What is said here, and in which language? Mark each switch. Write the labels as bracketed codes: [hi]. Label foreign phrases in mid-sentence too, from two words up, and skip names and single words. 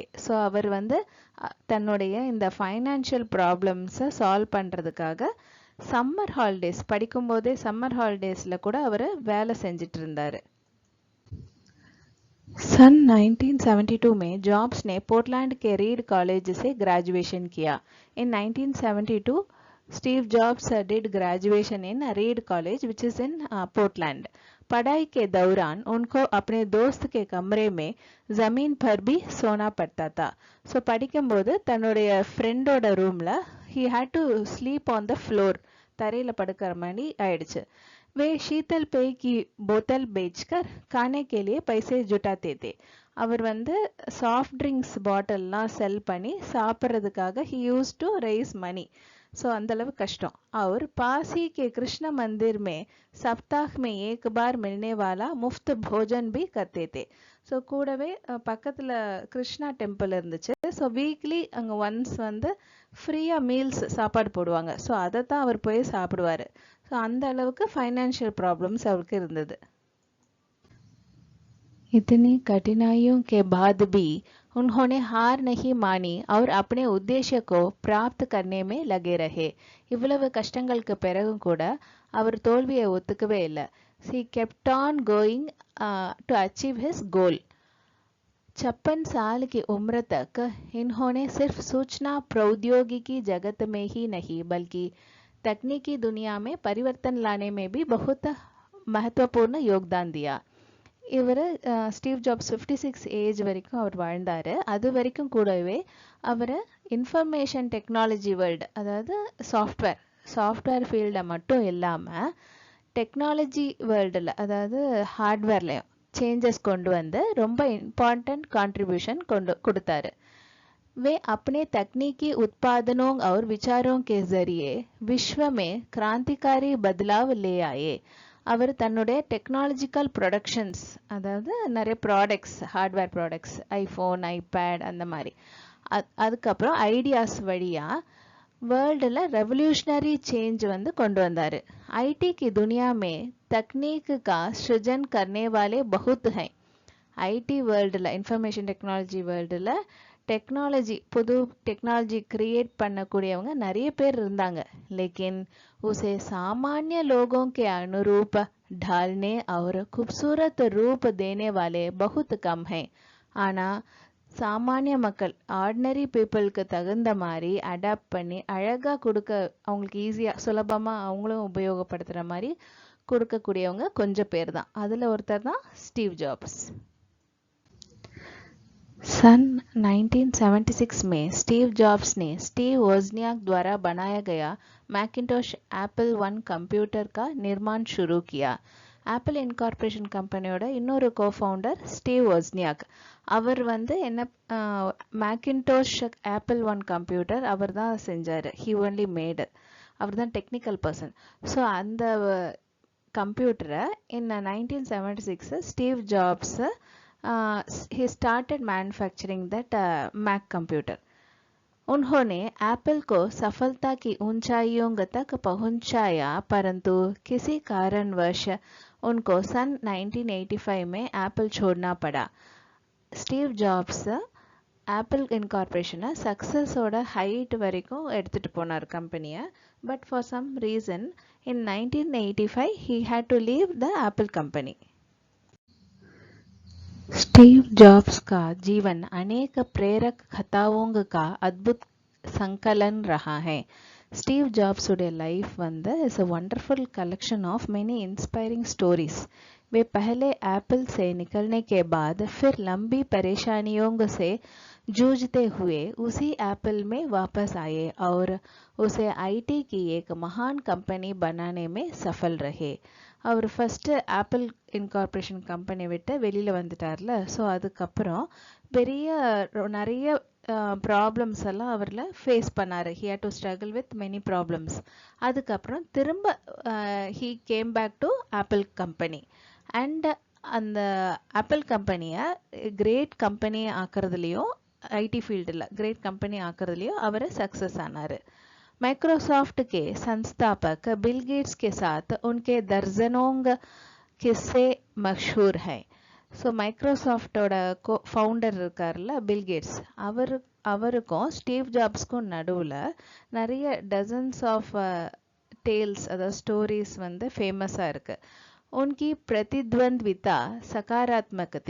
[ta] ஸோ அவர் தன்னுடைய இந்த [en] financial problems [ta] சால்வ் பண்ணுறதுக்காக [en] summer holidays [ta] படிக்கும்போதே [en] summer holidays [ta] கூட அவர் வேலை செஞ்சிட்டு இருந்தார். [hi] सन 1972 में जॉब्स ने पोर्टलैंड के रीड कॉलेज से ग्रेजुएशन किया. [en] इन 1972 Steve Jobs did graduation in Reed College, which is in Portland. [hi] पढ़ाई के दौरान उनको अपने दोस्त के कमरे में ज़मीन पर भी सोना पड़ता था. [ta] So படிக்கும்போது தன்னுடைய ஃப்ரெண்டோட ரூமில் [en] he had to sleep on the floor, [ta] தரையில் படுக்கிற மாதிரி ஆயிடுச்சு. [hi] वे शीतल पेय की बोतल बेचकर खाने के लिए पैसे जुटाते थे. [ta] அவர் [en] soft drinks [ta] பாட்டில்லாம் செல் பண்ணி சாப்பிட்றதுக்காக [en] he used to raise money. [ta] ஸோ அந்தளவு கஷ்டம். [hi] और पास ही के कृष्ण मंदिर में सप्ताह में एक बार मिलने वाला मुफ्त भोजन भी करते थे. [ta] ஸோ கூடவே பக்கத்தில் கிருஷ்ணா டெம்பிள் இருந்துச்சு. ஸோ வீக்லி அங்கே ஒன்ஸ் ஃப்ரீயாக மீல்ஸ் சாப்பாடு போடுவாங்க. ஸோ அதை தான் அவர் போய் சாப்பிடுவார். ஸோ அந்த அளவுக்கு [en] financial problems [ta] அவருக்கு இருந்தது. [hi] इतनी कठिनाइयों के बाद भी उन्होंने हार नहीं मानी और अपने उद्देश्य को प्राप्त करने में लगे रहे. [ta] இவ்வளவு கஷ்டங்களுக்கு பிறகும் கூட அவர் தோல்வியை ஒத்துக்கவே இல்லை. [en] he kept on going to achieve his goal. [hi] 56 साल की उम्र तक इन्होंने सिर्फ सूचना प्रौद्योगिकी जगत में ही नहीं बल्कि तकनीकी दुनिया में परिवर्तन लाने में भी बहुत महत्वपूर्ण योगदान दिया. [ta] இவர் ஸ்டீவ் ஜாப்ஸ் 56 ஏஜ் வரைக்கும் அவர் வாழ்ந்தார். அது வரைக்கும் கூடவே அவர் [en] information technology world, [ta] அதாவது [en] software field [ta] மட்டும் இல்லாமல் [en] technology world, [ta] அதாவது ஹார்ட்வேர்லையும் சேஞ்சஸ் கொண்டு ரொம்ப [en] important contribution [ta] கொடுத்தாரு. [hi] वे अपने तकनीकी उत्पादनों और विचारों के जरिए विश्व में क्रांतिकारी बदलाव ले आए. [ta] அவர் தன்னுடைய [en] technological productions, [ta] அதாவது நிறைய ப்ராடக்ட்ஸ், [en] hardware products, [ta] ஐஃபோன், ஐபேட் அந்த மாதிரி, அதுக்கப்புறம் ஐடியாஸ் வழியாக வேர்ல்டில் [en] revolutionary change [ta] வந்து கொண்டு வந்தார். [hi] ஐடி की दुनिया में तकनीक का सृजन करने वाले बहुत हैं. [en] IT world, information technology world [ta] टेक्नोलॉजी புது டெக்னாலஜி கிரியேட் பண்ணக்கூடியவங்க நிறைய பேர் இருந்தாங்க. [hi] लेकिन उसे सामान्य लोगों के अनुरूप ढालने और खूबसूरत रूप देने वाले बहुत कम हैं. [ta] ஆனா சாமானிய மக்கள், [en] ordinary people [ta] தகுந்த மாதிரி அடாப்ட் பண்ணி அழகா கொடுக்க, அவங்களுக்கு ஈஸியா சுலபமா அவங்களும் உபயோகப்படுத்துற மாதிரி கொடுக்கக்கூடியவங்க கொஞ்சம் பேர் தான். அதுல ஒருத்தர் தான் ஸ்டீவ் ஜாப்ஸ். [hi] सन 1976 में स्टीव जॉब्स ने स्टीव वोज़नियाक द्वारा बनाया गया मैकिंटोश एप्पल वन कंप्यूटर का निर्माण शुरू किया. [ta] ஆப்பிள் இன்கார்பரேஷன் கம்பெனியோட இன்னொரு கோஃபவுண்டர் ஸ்டீவ் வொஸ்னியாக். அவர் வந்து என்ன, மேக்கின்டோஷ் ஆப்பிள் ஒன் கம்ப்யூட்டர் அவர் தான் செஞ்சார். [en] he only made, [ta] அவர் தான் [en] technical person. [ta] ஸோ அந்த கம்ப்யூட்டரை [en] in 1976 Steve Jobs he started manufacturing that Mac computer. [hi] उन्होंने एप्पल को सफलता की ऊंचाइयों तक पहुंचाया, परंतु किसी कारणवश उनको सन 1985 में एप्पल छोड़ना पड़ा. [ta] स्टीव जॉब्स ஆப்பிள் இன்கார்பரேஷனை சக்ஸஸோட ஹைட் வரைக்கும் எடுத்துகிட்டு போனார் கம்பெனியை. [en] but for some reason in 1985 he had to leave the Apple company. [hi] स्टीव जॉब्स का जीवन अनेक प्रेरक कथाओं का अद्भुत संकलन रहा है. [en] Steve Jobs ude life vand is a wonderful collection of many inspiring stories. [hi] वे पहले एप्पल से निकलने के बाद फिर लंबी परेशानियों से जूझते हुए उसी एप्पल में वापस आए और उसे आईटी की एक महान कंपनी बनाने में सफल रहे. [ta] அவர் ஃபஸ்ட்டு ஆப்பிள் இன்கார்பரேஷன் கம்பெனி விட்டு வெளியில் வந்துட்டார்ல. ஸோ அதுக்கப்புறம் நிறைய ப்ராப்ளம்ஸ் எல்லாம் அவரில் ஃபேஸ் பண்ணார். [en] he had to struggle with many problems. [ta] அதுக்கப்புறம் திரும்ப [en] he came back to Apple company. [ta] அண்ட் அந்த ஆப்பிள் கம்பெனியை [en] great company [ta] ஆக்கிறதுலையும், [en] IT field great company [ta] ஆக்கிறதுலையும் அவர் சக்ஸஸ் ஆனார். [hi] माइक्रोसॉफ्ट के संस्थापक बिल गेट्स के साथ उनके दर्जनों किस्से मशहूर हैं. [ta] ஸோ மைக்ரோசாஃப்டோட ஃபவுண்டர் இருக்கார்ல பில் கேட்ஸ், அவருக்கும் ஸ்டீவ் ஜாப்ஸ்க்கும் நடுவில் நிறைய [en] dozens of tales, [ta] அதாவது ஸ்டோரிஸ் வந்து ஃபேமஸாக இருக்குது. [hi] उनकी प्रतिद्वंद्विता सकारात्मक थी.